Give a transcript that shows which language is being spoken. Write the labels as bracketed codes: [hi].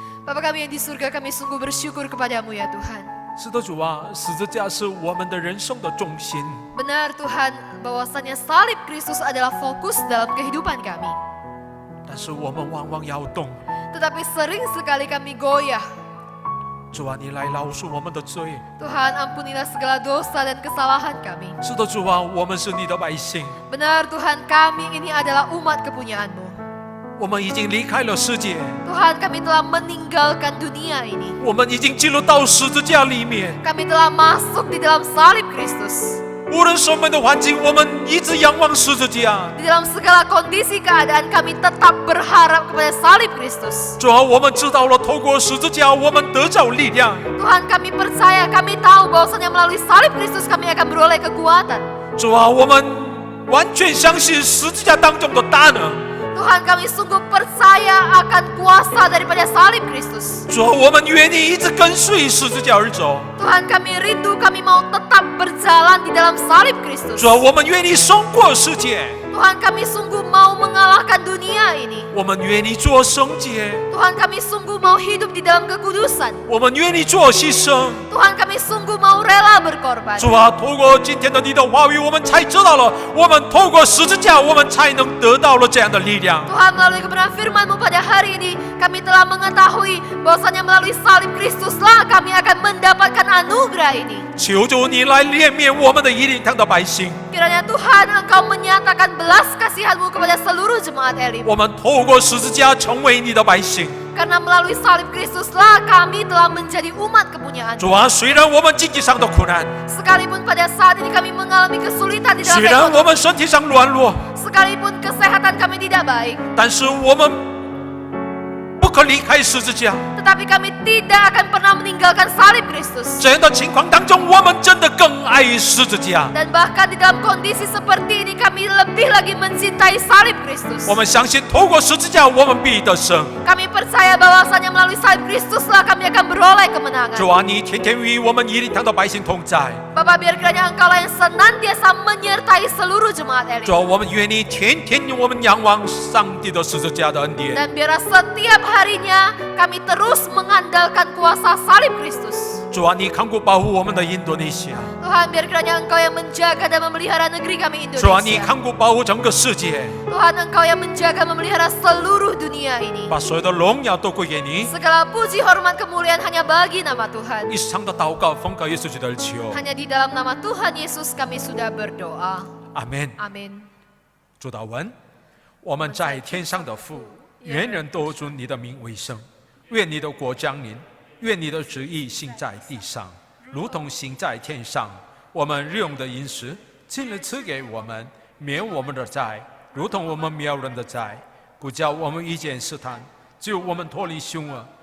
[id] Bapa kami yang di surga, kami sungguh bersyukur kepadamu ya Tuhan. [zh] 是的，主啊，十字架是我们的人生的重心。 [id] Benar Tuhan, bahwasannya salib Kristus adalah fokus dalam kehidupan kami. [zh] 但是我们往往摇动， [id] Tetapi sering sekali kami goyah. [zh] 主啊，你来饶恕我们的罪。 [id] Tuhan, ampunilah segala dosa dan kesalahan kami. [zh] 是的，主啊，我们是你的百姓， [id] Benar Tuhan, kami ini adalah umat kepunyaan-Mu. [zh] 我们已经离开了世界， [id] Tuhan, kami telah meninggalkan dunia ini. [zh] 我们已经进入到十字架里面。 [id] Kami telah masuk di dalam salib Kristus. [zh] 无论什么样的环境，我们一直仰望十字架。 [id] Di dalam segala kondisi keadaan kami tetap berharap kepada salib Kristus. [zh] 主啊，我们知道了，透过十字架，我们得着力量。 [id] Tuhan, kami percaya, kami tahu bahwasanya melalui salib Kristus kami akan beroleh kekuatan. [zh] 主啊，我们完全相信十字架当中的大能。 [id] Tuhan, kami sungguh percaya akan kuasa daripada salib Kristus. [zh] 主啊，我们愿意一直跟随十字架而走。 [id] Tuhan, kami rindu, kami mau tetap berjalan di dalam salib Kristus. [zh] 主啊，我们愿意胜过世界， [id] Tuhan, kami sungguh mau mengalahkan dunia ini. [zh] 我们愿意做圣洁， [id] Tuhan, kami sungguh mau hidup di dalam kekudusan. [zh] 我们愿意做牺牲。 [id] Tuhan, kami sungguh mau rela berkorban. [zh] 主啊，透过今天的你的话语，我们才知道了，我们透过十字架，我们才能得到了这样的力量。 [id] Tuhan, melalui kebenaran firman-Mu pada hari ini, kami telah mengetahui bahwasanya melalui salib Kristuslah kami akan mendapatkan anugerah ini. [zh] 求主你来怜悯我们的以灵堂的百姓， [id] Kiranya Tuhan, Engkau menyatakan belas kasihan-Mu kepada seluruh jemaat Elim. [zh] 我们透过十字架成为你的百姓。 [id] Karena melalui salib Kristuslah kami telah menjadi umat kepunyaan. [zh] 主啊，虽然我们经济上的苦难， [id] Sekalipun pada saat ini kami mengalami kesulitan di dalam [zh] 虽然 [id] ekonomi, [zh] 我们身体上软弱， [id] sekalipun kesehatan kami tidak baik, [zh] 但是我们不可离开十字架。 [id] tetapi kami tidak akan pernah meninggalkan salib Kristus. [zh] 这样的情况当中，我们真的更爱十字架。 [id] Dan bahkan di dalam kondisi seperti ini kami lebih lagi mencintai salib Kristus. [zh] 我们相信，透过十字架，我们必得胜。 [id] Kami percaya bahwasanya melalui salib Kristuslah kami akan beroleh kemenangan. [zh] 主啊，你天天与我们以灵堂的百姓同在。 [id] Bapa, biar kiranya Engkaulah yang senantiasa menyertai seluruh jemaat Elim. [zh] 主啊，我们愿意天天我们仰望上帝的十字架的恩典。 [id] Dan biarlah setiap harinya kami terus mengandalkan kuasa salib Kristus. [zh] 主啊，你看顾保护我们的印度尼西亚。 [id] Tuhan, biar kiranya Engkau yang menjaga dan memelihara negeri kami [zh] 主啊，你 [id] Indonesia. [zh] 看顾保护整个世界， [id] Tuhan, Engkau yang menjaga memelihara seluruh dunia ini. [zh] 把所有的荣耀都归给你。 [id] Segala puji, hormat, kemuliaan hanya bagi nama Tuhan. [zh] 以上的祷告奉靠耶稣基督而求， [id] Hanya di dalam nama Tuhan Yesus kami sudah berdoa. [zh] 阿门。 [id] Amin. [zh] 主祷文：我们在天上的父，愿人都尊你的名为圣，愿你的国降临，愿你的旨意行在地上，如同行在天上。我们日用的饮食，今日赐给我们，免我们的债，如同我们免人的债，不叫我们遇见试探，救我们脱离凶恶。